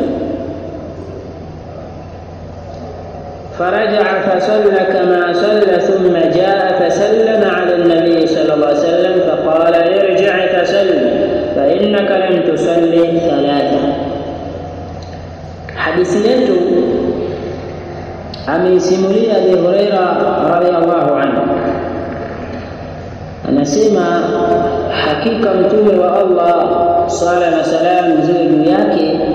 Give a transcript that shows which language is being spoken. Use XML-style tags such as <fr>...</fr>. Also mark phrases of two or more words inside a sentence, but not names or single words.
<ar>فرجع فصلى كما صلى ثم جاء فسلم على النبي صلى الله عليه وسلم فقال ارجع فصل فإنك لم تصلي 3.</ar> <sw>Hadithi yetu ameisimulia Abi Hurairah</sw> <ar>رضي الله عنه,</ar> <sw>anasema hakika mtume wa Allah sala na salam ziwe juu yake,</sw>